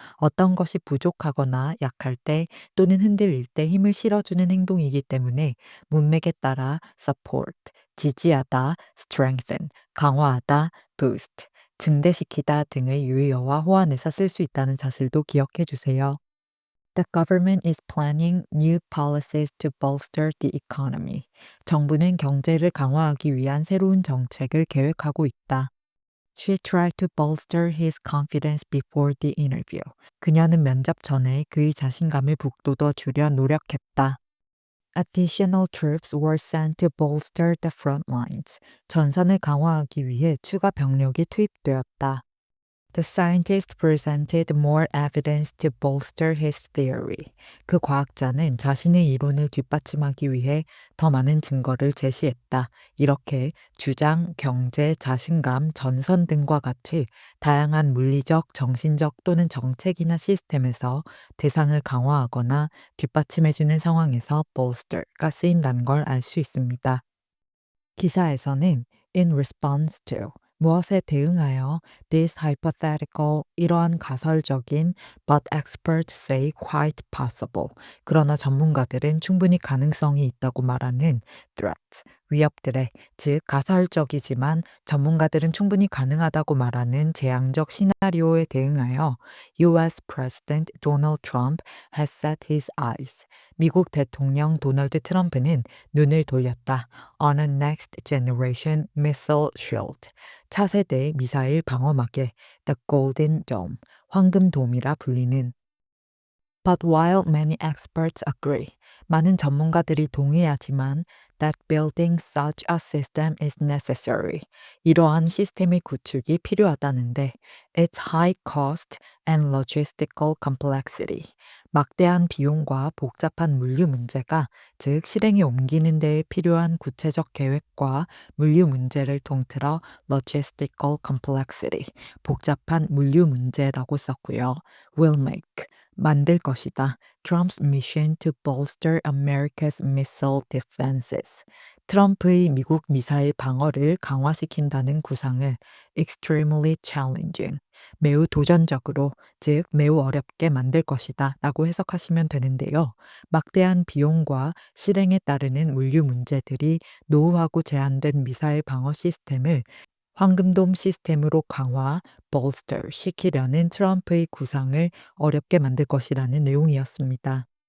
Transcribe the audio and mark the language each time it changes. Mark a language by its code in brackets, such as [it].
[ko] 어떤 것이 부족하거나 약할 때 또는 흔들릴 때 힘을 실어주는 행동이기 때문에 문맥에 따라 support, 지지하다, strengthen, 강화하다, boost, 증대시키다 등의 유의어와 호환해서 쓸 수 있다는 사실도 기억해 주세요. [en] The government is planning new policies to bolster the economy. [ko] 정부는 경제를 강화하기 위한 새로운 정책을 계획하고 있다. [en] She tried to bolster his confidence before the interview. [ko] 그녀는 면접 전에 그의 자신감을 북돋워 주려 노력했다. [en] Additional troops were sent to bolster the front lines. [ko] 전선을 강화하기 위해 추가 병력이 투입되었다. [en] The scientist presented more evidence to bolster his theory. [ko] 그 과학자는 자신의 이론을 뒷받침하기 위해 더 많은 증거를 제시했다. 이렇게 주장, 경제, 자신감, 전선 등과 같이 다양한 물리적, 정신적 또는 정책이나 시스템에서 대상을 강화하거나 뒷받침해주는 상황에서 bolster가 쓰인다는 걸 알 수 있습니다. 기사에서는 [en] in response to [ko] 무엇에 대응하여 [en] this hypothetical [ko] 이러한 가설적인 [en] but experts say quite possible [ko] 그러나 전문가들은 충분히 가능성이 있다고 말하는 [en] threats [ko] 위협들에 즉 가설적이지만 전문가들은 충분히 가능하다고 말하는 재앙적 시나리오에 대응하여 [en] US President Donald Trump has set his eyes [ko] 미국 대통령 도널드 트럼프는 눈을 돌렸다. [en] On a next generation missile shield. [ko] 차세대 미사일 방어막에 [en] The Golden Dome. [ko] 황금돔이라 불리는 [en] But while many experts agree, [ko] 많은 전문가들이 동의하지만 [en] that building such a system is necessary. [ko] 이러한 시스템의 구축이 필요하다는데 [en] its high cost and logistical complexity. [ko] 막대한 비용과 복잡한 물류 문제가 즉 실행에 옮기는 데에 필요한 구체적 계획과 물류 문제를 통틀어 [en] logistical complexity. [ko] 복잡한 물류 문제라고 썼고요. [en] will make [ko] 만들 것이다. [en] Trump's mission to bolster America's missile defenses. [ko] 트럼프의 미국 미사일 방어를 강화시킨다는 구상을 [en] extremely challenging, [ko] 매우 도전적으로, 즉 매우 어렵게 만들 것이다 라고 해석하시면 되는데요. 막대한 비용과 실행에 따르는 물류 문제들이 노후하고 제한된 미사일 방어 시스템을 황금돔 시스템으로 강화, bolster 시키려는 트럼프의 구상을 어렵게 만들 것이라는 내용이었습니다.